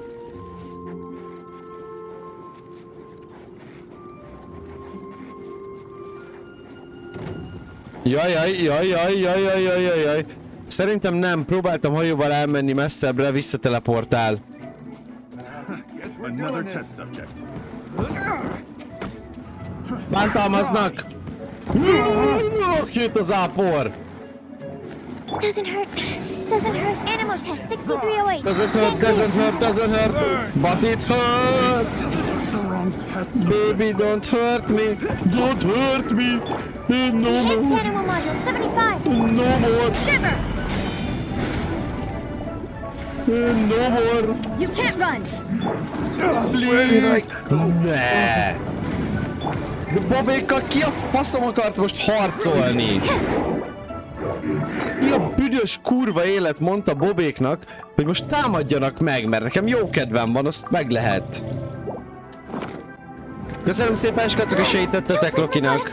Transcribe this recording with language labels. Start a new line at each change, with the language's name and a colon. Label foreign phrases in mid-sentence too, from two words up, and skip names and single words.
Hungarian: Jaj. Szerintem nem, próbáltam hajóval elmenni messzebbre, visszateleportál. Bántalmaznak! Két az ápor!
English: Doesn't hurt. Animal test 6308. Doesn't hurt. But it hurts! Baby, don't hurt me! Don't hurt me! No more! Animal module 75. No more! Shiver. No more! You can't run. Please!
Hungarian: Ne! De Bobékkal ki a faszom akart most harcolni? Mi a büdös kurva élet mondta Bobéknak, hogy most támadjanak meg, mert nekem jó kedvem van, azt meg lehet. Köszönöm szépen, skacok, hogy segítettetek Lokinak.